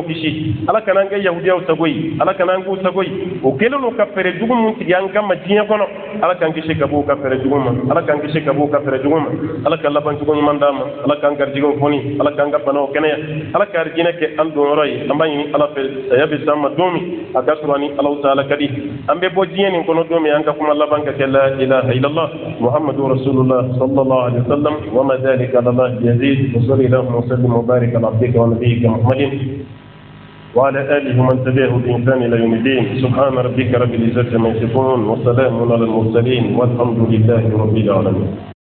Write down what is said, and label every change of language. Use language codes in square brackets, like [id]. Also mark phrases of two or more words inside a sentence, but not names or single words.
[bm] kisi ala kana an kɛ yahudiyaw sago ye ala kana an k'u sago ye o kɛlen don ka fɛɛrɛ jugu min tigɛ an kama diɲɛ kɔnɔ ala k'an kisi ka bɔ u ka fɛɛrɛ jugu ma ala k'an kisi ka bɔ u ka fɛɛrɛ jugu ma ala ka laban cogo ɲuman d'an ma ala k'an garijɛgɛw fɔni ala k'an ka banaw kɛnɛya ala ka arijinɛ kɛ an donyɔrɔ ye an b'a ɲini ala fɛ saya bɛ s'an ma don min a ka sɔrɔ ni alaw taala ka di an bɛ bɔ diɲɛ nin kɔnɔ don min an ka kuma laban ka kɛ [ar] لا إله إلا الله محمد رسول الله صلى الله عليه وسلم وما ذلك على الله يزيد وصلى الله وسلم وبارك على عبدك ونبيك محمد وعلى آله ومن تبعه بإحسان إلى يوم الدين سبحان ربك رب العزة عما يصفون وسلام على المرسلين والحمد لله رب العالمين